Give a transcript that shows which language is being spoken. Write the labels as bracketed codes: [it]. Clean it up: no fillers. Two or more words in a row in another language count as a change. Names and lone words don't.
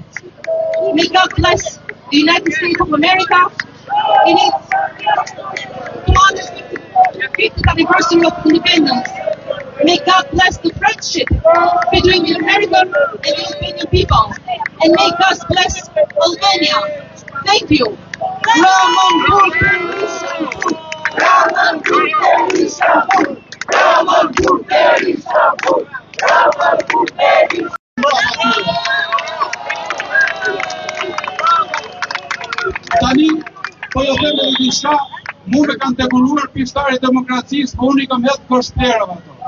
[en] May God bless the United States of America in its 250th anniversary of independence. May God bless the friendship between the American and the Albanian people. And may God bless Albania. Thank you. [sq] Tani, po jo them edhe diçka, mu me kanë dekoruar pjesëtarë e demokracisë, po unë i kam hedhë koshterëve ato.